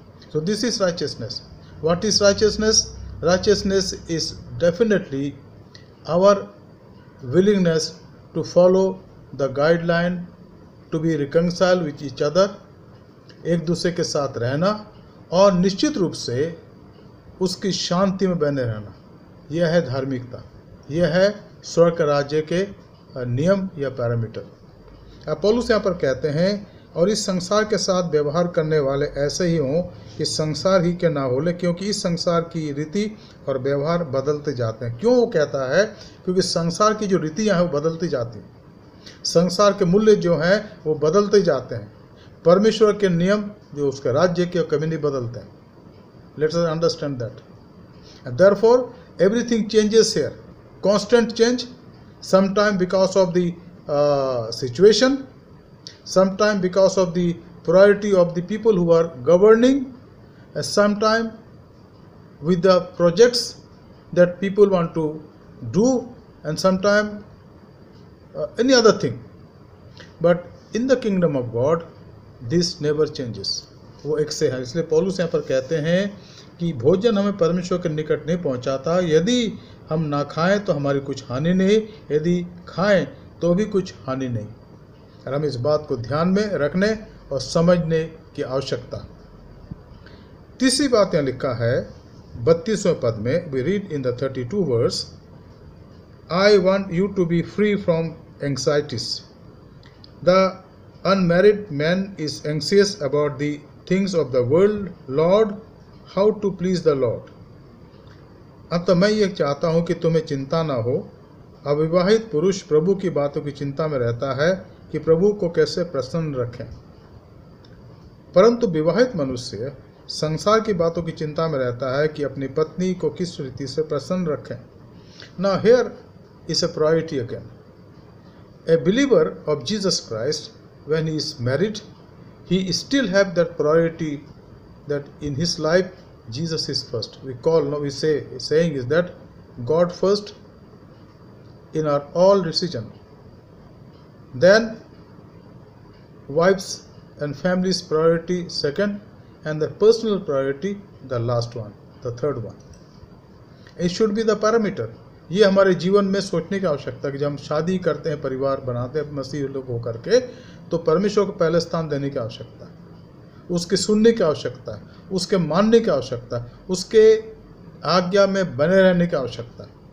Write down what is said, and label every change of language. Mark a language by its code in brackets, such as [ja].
[en] So this is righteousness. What is righteousness? Righteousness is definitely our willingness to follow the guideline, to be reconciled with each other, [hi] एक दूसरे के साथ रहना, और निश्चित रूप से उसकी शांति में बने रहना। यह है धार्मिकता, यह है स्वर्ग राज्य के नियम या पैरामीटर। पौलुस यहाँ पर कहते हैं, और इस संसार के साथ व्यवहार करने वाले ऐसे ही हों कि संसार ही के ना हो ले, क्योंकि इस संसार की रीति और व्यवहार बदलते जाते हैं। क्यों वो कहता है? क्योंकि संसार की जो रीतियाँ हैं वो बदलती जाती हैं। संसार के मूल्य जो हैं वो बदलते जाते हैं, परमेश्वर के नियम जो उसके राज्य के कभी नहीं बदलते हैं. [en] Let's us understand that. And therefore, everything changes here. Constant change, sometimes because of the situation, sometimes because of the priority of the people who are governing, and sometimes with the projects that people want to do, and sometimes any other thing. But in the kingdom of God, this never changes. [hi] वो एक से है. इसलिए पौलुस यहाँ पर कहते हैं कि भोजन हमें परमेश्वर के निकट नहीं पहुँचाता. यदि हम ना खाएं तो हमारी कुछ हानि नहीं, यदि खाएं तो भी कुछ हानि नहीं. और हम इस बात को ध्यान में रखने और समझने की आवश्यकता. तीसरी बात यहाँ लिखा है 32वें पद में. [en] We read in the 32 verse, I want you to be free from anxieties. The unmarried man is anxious about the things of the world, Lord, how to please the Lord. [hi] अब तो मैं ये चाहता हूँ कि तुम्हें चिंता ना हो. अविवाहित पुरुष प्रभु की बातों की चिंता में रहता है कि प्रभु को कैसे प्रसन्न रखें, परंतु विवाहित मनुष्य संसार की बातों की चिंता में रहता है कि अपनी पत्नी को किस रीति से प्रसन्न रखें. [en] Now here is a priority again. A believer of Jesus Christ, when he is married, he still have that priority that in his life Jesus is first. We say saying is that God first in our all decision, then wives and families priority second, and the personal priority the last one, the third one. It should be the parameter. [hi] ये हमारे जीवन में सोचने की आवश्यकता है कि जब हम शादी करते हैं, परिवार बनाते हैं मसीह लोग होकर के, तो परमेश्वर को पहले स्थान देने की आवश्यकता है, उसके सुनने की आवश्यकता है, उसके मानने की आवश्यकता है, उसके आज्ञा में बने रहने की आवश्यकता है.